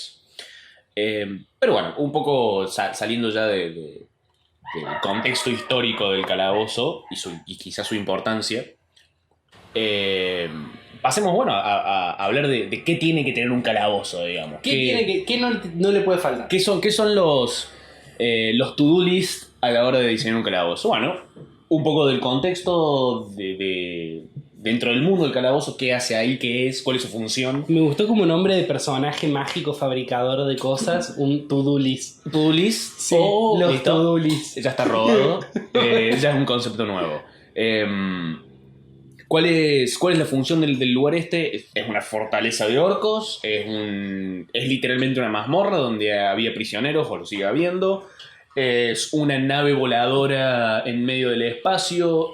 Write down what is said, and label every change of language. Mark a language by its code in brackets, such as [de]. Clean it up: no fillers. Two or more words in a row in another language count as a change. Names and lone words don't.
[es] Pero bueno, un poco saliendo ya de contexto histórico del calabozo y quizás su importancia, pasemos, bueno, a hablar de qué tiene que tener un calabozo, digamos. ¿Qué no le puede faltar? ¿Qué son los [en] to-do list [es] a la hora de diseñar un calabozo? Bueno, un poco del contexto dentro del mundo del calabozo, qué hace ahí, qué es, cuál es su función. Me gustó como nombre de personaje mágico fabricador de cosas, un [en] to-do list. ¿To-do list? [es] Sí, los listo. [en] to-do list. [es] Ya está robado. Ya es un concepto nuevo. ¿Cuál es la función del lugar este? Es una fortaleza de orcos, es literalmente una mazmorra donde había prisioneros, o lo sigue habiendo. Es una nave voladora en medio del espacio,